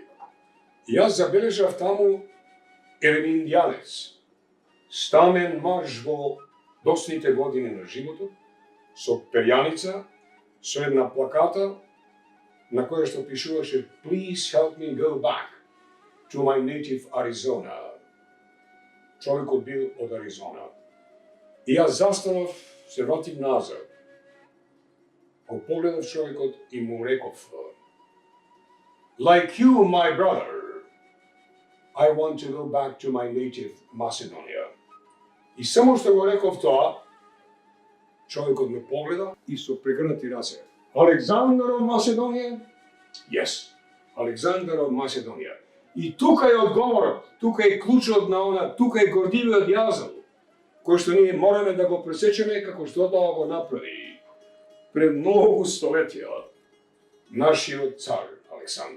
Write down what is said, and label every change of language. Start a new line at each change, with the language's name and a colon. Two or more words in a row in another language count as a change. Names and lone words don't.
Macedonian: Јас забележав таму еден индијанец, стамен маж во досните години на животот, со перјаница, со една плаката, на која што пишуваше
English: Please help me go back to my native Arizona.
Macedonian: Човекот бил од Аризона. И јас застанав, се вратив назад. Го погледав човекот и му реков,
English: Like you, my brother, I want to go back to my native Macedonia.
Macedonian: И само што го реков тоа, човекот ме погледа и со прегрнати раце. Александар од Macedония? Yes, Александар од Macедония. И тука е одговорот, тука е клучот на она, тука е гордивиот јазал, кој што ние мораме да го пресечеме како што тоа го направи пред многу столетија нашиот цар Александар.